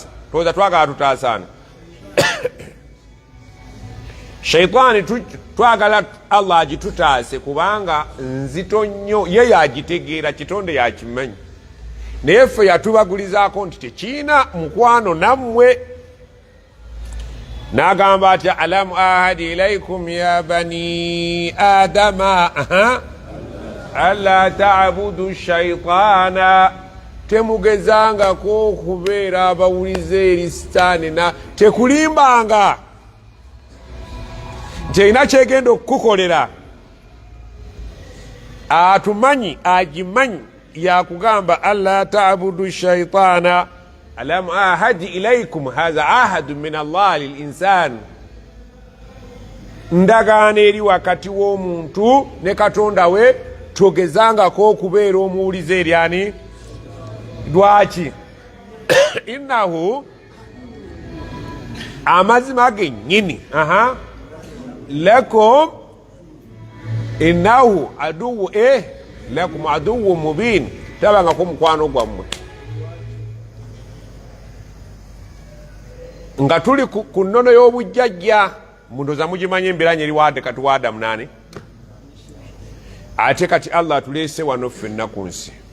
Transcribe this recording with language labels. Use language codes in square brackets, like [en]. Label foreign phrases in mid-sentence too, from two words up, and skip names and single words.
[lg] Towooza twagala atutaasana? Shaitaani twagala Allah agitutaase kubanga nzito nnyo, ye yagitegeera, kitonde yakimanyi. Naye ffe yatubagulizaako nti tekiina mukwano nammwe. N'agamba atya [ar] ألم أعهد إليكم يا بني آدم ألا تعبدوا الشيطان, [lg] temugezangako okubeera abawuliza eri sitaani, na tekulimbanga nti erina kyegenda okukukolera. Atumanyi, agimanyi, yakugamba [ar] ألا تعبدوا الشيطان ألم أعهد إليكم هذا عهد من الله للإنسان, [lg] ndagaano eri wakati w'omuntu ne Katonda we, togezangako okubeera omuwuliza eri ani? Lwaki? Innahu, amazima gennyini, [ar] لكم إنه عدو لكم عدو مبين, [lg] tabangako mukwano gwammwe. Nga tuli ku nnono y'obujjajja, mundoza mugimanye embiranye eri wadde kati wa Adamu nani? Ate kati Allah atuleese wano ffenna ku nsi.